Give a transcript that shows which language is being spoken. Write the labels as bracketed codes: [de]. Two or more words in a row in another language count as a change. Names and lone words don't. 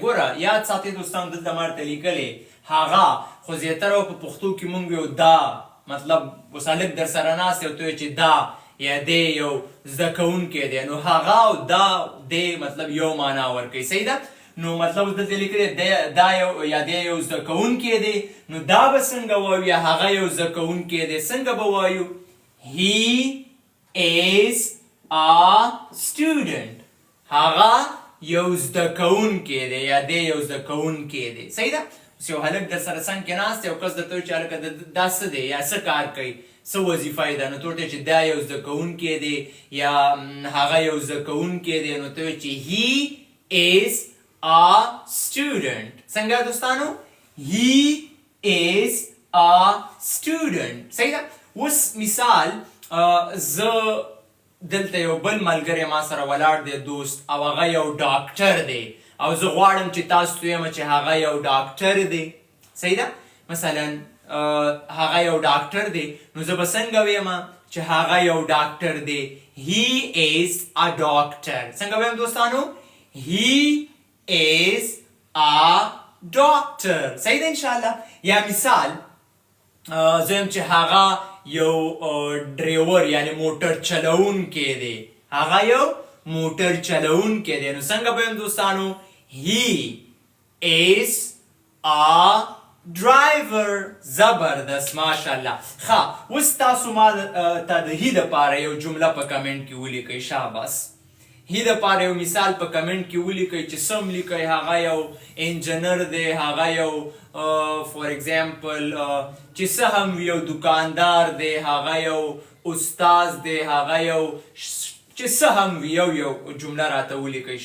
[ps] ګوره یاد ساتئ دوستانو دلته ما ورته لیکلی هغه خو زیاتره په پښتو کې مونږ ویو دا مطلب اوس هلک در سره ناست یو ته وایي چې دا یا دی یو زده کوونکی دی. نو هغه او دا دی مطلب یو معنا ورکوي. صحیح ده؟ نو مطلب دلته لیکلی دا یو یا دی یو زده کوونکی دی. نو دا به څنګه وایو یا هغه یو زده کوونکی دی څنګه به وایو؟ [en] he is student. [ps] هغه یو زده کوونکی دی یا دی یو زده کوونکی دی. صحیح ده؟ اوس یو هلک در سره څنګ کې ناست دی او کس درته وایي چې هلکه دا څه دی یا څه کار کوي، څه وظیفه یې ده، نو ته ورته وایي چې دا یو زده کوونکی دی یا هغه یو زده کوونکی دی، نو ته وایي چې [en] he is a student. [ps] څنګه دوستانو؟ [en] he is a student. [ps] صحیح ده؟ اوس مثال زه دلته یو بل ملګری ما سره ولاړ دی دوست او هغه یو ډاکټر دی او زه غواړم چې تاسو ته ویم چې هغه یو ډاکټر دی. صحیح ده؟ مثلا هغه یو ډاکټر دی نو زه به څنګه ویم چې هغه یو ډاکټر دی؟ [en] he is a doctor. [ps] څنګه ویم دوستانو؟ [en] he is a doctor. [ps] صحیح ده انشاءالله؟ یا مثال زه یم چې هغه یو ډریور یعنی موټر چلوونکی دی، هغه یو موټر چلوونکی دی، نو څنګه به ویم دوستانو؟ [en] he is a driver. [ps] زبردست ماشاءالله. ښه اوس تاسو ما ته د هی دپاره یو جمله په کمنټ کې ولیکئ. شاباس. هی دپاره یو مثال په کمنټ کې ولیکئ چې سم لیکئ. هغه یو انجینر دی، هغه یو [en] for example [ps] چې څه هم وي یو دکاندار دی، هغه یو استاذ دی، هغه یو چې څه هم وي یو جمله راته ولیکئ.